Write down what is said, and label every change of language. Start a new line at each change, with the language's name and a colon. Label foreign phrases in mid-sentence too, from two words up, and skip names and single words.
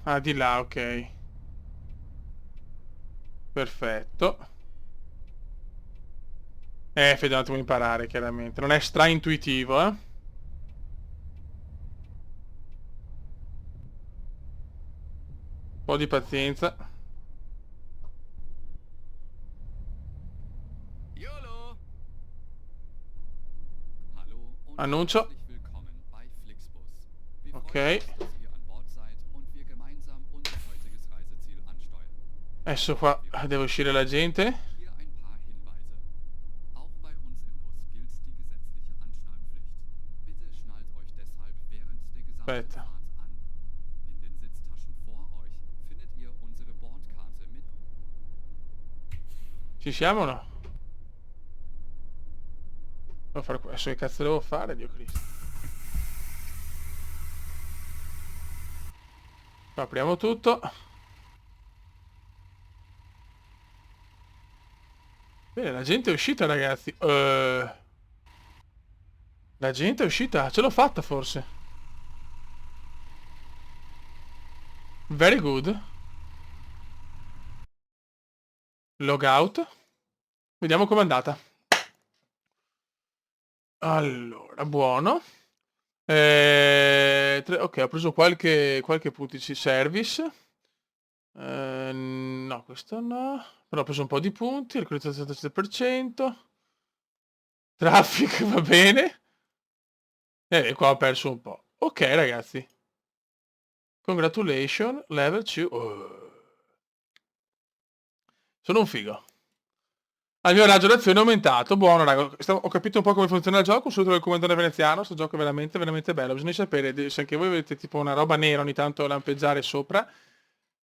Italian: Ah, di là, ok. Perfetto. Fede, un attimo imparare, chiaramente. Non è stra-intuitivo, eh. Un po' di pazienza. YOLO!
German: Hallo und
Italian: Annuncio.
German: herzlich willkommen bei Flixbus. Wir Ok. freuen uns, dass ihr an Bord seid und wir gemeinsam unser heutiges Reiseziel ansteuern.
Italian: Adesso qua deve uscire la gente.
German: Hier ein paar Hinweise. Auch bei uns im Bus gilt die gesetzliche Anschnallpflicht. Bitte schnallt euch deshalb während der gesamten
Italian: Aspetta.
German: Fahrt an. In den Sitztaschen vor euch findet ihr unsere Bordkarte mit.
Italian: Ci siamo o no? Devo fare adesso che cazzo devo fare, Dio Cristo. Apriamo tutto. Bene, la gente è uscita, ragazzi. La gente è uscita. Ce l'ho fatta, forse.
English: Very good.
Italian: Logout. Vediamo com'è andata. Allora, buono. Ok, ho preso qualche puntici service. No, questo no. Però ho preso un po' di punti. Reclutazione 77%. Traffic, va bene. E qua ho perso un po'. Ok, ragazzi.
English: Congratulations, level 2.
Italian: Sono un figo. Il mio raggio d'azione è aumentato. Buono, raga. Ho capito un po' come funziona il gioco. Un saluto del comandante veneziano. Questo gioco è veramente, veramente bello. Bisogna sapere se anche voi vedete tipo una roba nera ogni tanto lampeggiare sopra.